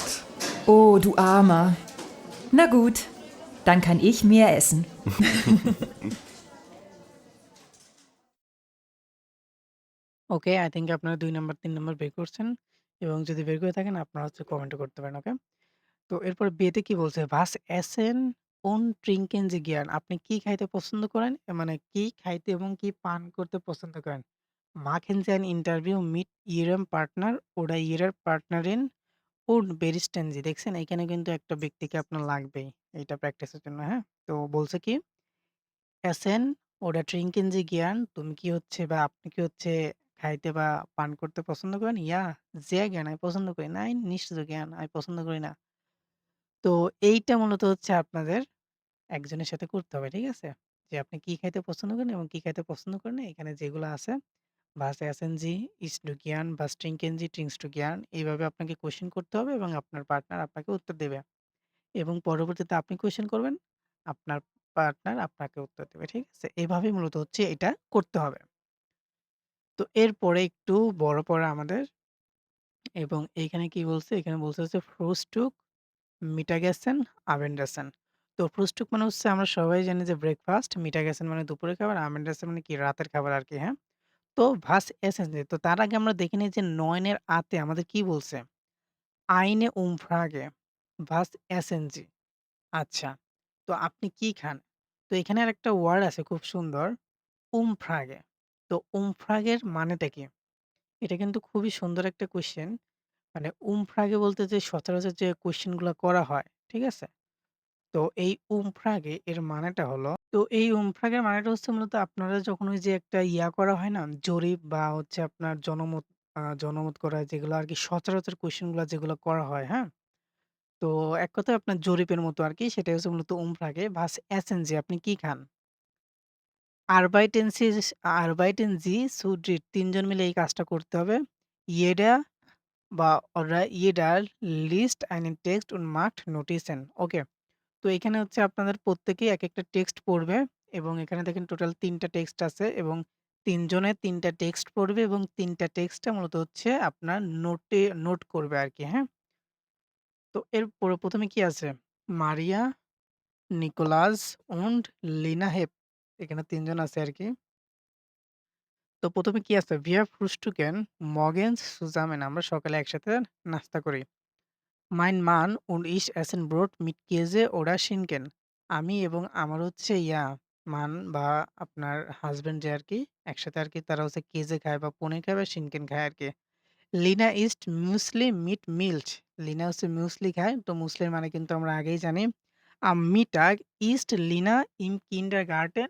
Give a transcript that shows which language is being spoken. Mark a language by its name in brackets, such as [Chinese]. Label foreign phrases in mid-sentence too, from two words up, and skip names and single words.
[German] Oh, du Armer. Na gut, dann kann ich mehr essen. [Bangla] ওকে, [English] I think [Bangla] আপনারা ২ নাম্বার ৩ নাম্বার বের করছেন এবং যদি বের করে থাকেন আপনারা হচ্ছে কমেন্টও করতে পারেন, ওকে? তো এরপর বিয়েতে কি বলছে? [German] "Was essen und trinken Sie gern?" [Bangla] আপনি কি খাইতে পছন্দ করেন? মানে কি খাইতে এবং কি পান করতে পছন্দ করেন? [German] Machen Sie ein Interview mit Ihrem Partner oder Ihrer Partnerin und berichten Sie [Bangla] দেখছেন? এইখানে কিন্তু একটা ব্যক্তিকে আপনার লাগবেই এইটা প্র্যাকটিসের জন্য, হ্যাঁ? তো বলছে কি? [German] "Essen oder trinken Sie gern?" [Bangla] তুমি কি হচ্ছে বা আপনি কি হচ্ছে খাইতে বা পান করতে পছন্দ করেন? [German] "Ja, sehr gern." [Bangla] আমি পছন্দ করি। [German] "Nein, nicht so gern." [Bangla] আমি পছন্দ করি না। তো এইটা মূলত হচ্ছে আপনাদের একজনের সাথে করতে হবে, ঠিক আছে? যে আপনি কি খাইতে পছন্দ করেন এবং কি খাইতে পছন্দ করেন না, এখানে যেগুলো আছে [German] "Was essen Sie? Isst du gern? [Bangla] Was trinken Sie? Trinkst du gern?" এইভাবে আপনাকে কোয়েশ্চেন করতে হবে এবং আপনার পার্টনার আপনাকে উত্তর দেবে। এবং পরবর্তীতে আপনি কোয়েশ্চেন করবেন, আপনার পার্টনার আপনাকে উত্তর দেবে, ঠিক আছে? এভাবেই মূলত হচ্ছে এটা করতে হবে। তো এরপরে একটু বড় পড়া আমাদের এবং এইখানে কি বলছে? এখানে বলছে হচ্ছে [German] "Frühstück, Mittagessen, Abendessen." [Bangla] তো Frühstück মানে হচ্ছে আমরা সবাই জানি যে ব্রেকফাস্ট, Mittagessen মানে দুপুরের খাবার, Abendessen মানে কি রাতের খাবার আরকি, হ্যাঁ? [German] তো Was essen Sie? [Bangla] তো তার আগে আমরা দেখে নিই যে ৯ এর আ তে আমাদের কি বলছে? [German] Eine Umfrage. Was essen Sie? [Bangla] আচ্ছা। তো আপনি কি খান? তো এখানে আরেকটা ওয়ার্ড আছে খুব সুন্দর, Umfrage। তো Umfrage এর মানেটা কি? এটা কিন্তু খুবই সুন্দর একটা কোয়েশ্চেন। মানে Umfrage বলতে যে সচরাচর যে কোয়েশ্চেন গুলা করা হয়, ঠিক আছে? তো এই Umfrage এর মানেটা হলো তো এই Umfrage এর মানেটা হচ্ছে মূলত আপনারা যখন ওই যে একটা ইয়া করা হয় না? জরিপ বা হচ্ছে আপনার জনমত করা যেগুলো আরকি সচরাচর কোয়েশ্চেন গুলা যেগুলো করা হয়, হ্যাঁ? তো এক কথায় আপনার জরিপের মতো আরকি সেটাই হচ্ছে মূলত Umfrage। [German] Was essen Sie? [Bangla] আপনি কি খান? [German] Arbeiten Sie zu dritt [Bangla] ৩ জন মিলে এই কাজটা করতে হবে। [German] Jeder বা jeder liest einen Text und macht Notizen. [Bangla] ওকে। তো এখানে হচ্ছে আপনাদের প্রত্যেকেই একেকটা টেক্সট পড়বে এবং এখানে দেখেন টোটাল ৩ টা টেক্সট আছে এবং ৩ জনে ৩ টা টেক্সট পড়বে এবং ৩ টা টেক্সটটা মূলত হচ্ছে আপনার নোট করবে আরকি, হ্যাঁ? তো এরপরে ১ম এ কি আছে? মারিয়া, নিকোলাস und লিনা হেপ। এখানে ৩ জন আছে আরকি। তো ১ম এ কি আছে? [German] Wir frühstücken morgens zusammen [Bangla] আমরা সকালে একসাথে নাস্তা করি। [German] Mein Mann und ich essen Brot mit Käse oder Schinken. [Bangla] আমি এবং আমার হচ্ছে মান বা আপনার হাসব্যান্ড যে আরকি একসাথে আরকি তারা হচ্ছে কেজে খায় বা পনির খায় বা শিনকেন খায় আরকি। [German] লিনা isst Müsli mit Milch. [Bangla] লিনা হচ্ছে মিউসলি খায়। তো মুসলির মানে কিন্তু আমরা আগেই জানি। [German] Am Mittag ist Lina im Kindergarten?